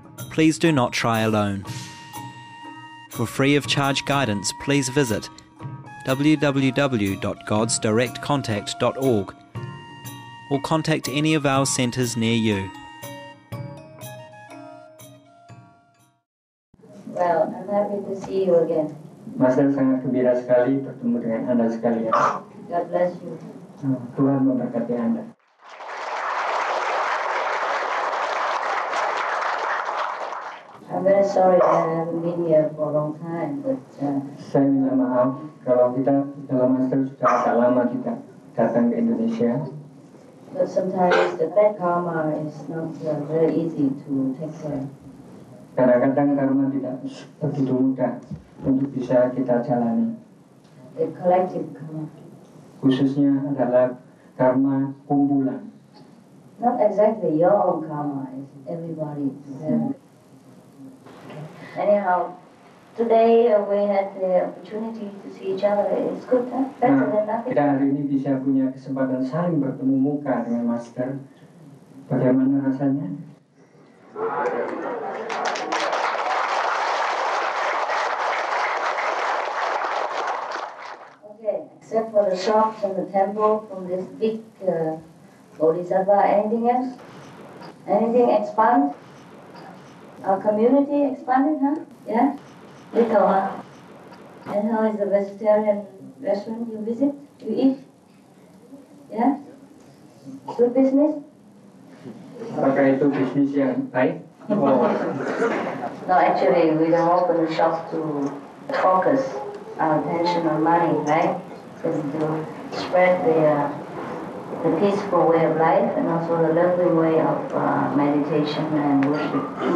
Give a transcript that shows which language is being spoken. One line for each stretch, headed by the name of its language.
English: Please do not try alone. For free of charge guidance, please visit www.godsdirectcontact.org or contact any of our centres near you. Well, I'm happy to see you again.
Indonesian: Master sangat gembira sekali bertemu dengan Anda sekalian.
English: God bless you.
Indonesian: Tuhan memberkati Anda.
English: I'm very sorry I haven't been here for a long time, but
Indonesian: Saya minta maaf kalau kita dalam Master sudah agak lama kita datang ke Indonesia.
English: But sometimes the bad karma is not very easy to take care.
Indonesian: Kadang-kadang karma tidak begitu mudah untuk bisa kita jalani.
English: The collective karma.
Indonesian: Khususnya adalah karma kumpulan.
English: Not exactly your own karma, it's everybody. Anyhow, today we had the opportunity to see each other. It's good, huh? Better than nothing.
Indonesian: Kita hari ini bisa punya kesempatan saling bertemu muka dengan Master. Bagaimana rasanya?
English: Okay, except for the shops and the temple from this big Bodhisattva, anything else? Anything expand? Our community expanded, huh? Yeah? Little, huh? And how is the vegetarian restaurant you visit? You eat? Yeah? Good business?
Indonesian: Apakah itu bisnis yang baik? Oh.
English: No, actually, we don't open the shop to focus our attention on money, right? Just to spread the peaceful way of life and also the lovely way of meditation and worship.